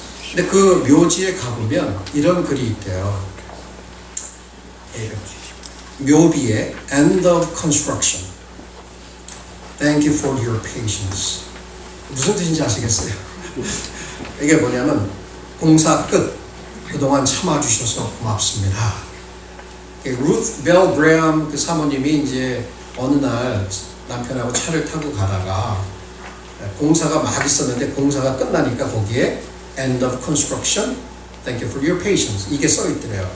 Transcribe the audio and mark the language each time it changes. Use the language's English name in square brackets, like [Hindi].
[Korean] 근데 그 묘지에 가보면 이런 글이 있대요. [English] 묘비에 End of Construction. Thank you for your patience. [Korean] 무슨 뜻인지 아시겠어요? 이게 뭐냐면 공사 끝. 그동안 참아주셔서 고맙습니다. 루스 벨 그레엄 그 사모님이 이제 어느 날 남편하고 차를 타고 가다가 공사가 막 있었는데 공사가 끝나니까 거기에 [English] End of Construction, Thank you for your patience [Korean] 이게 써 있더래요.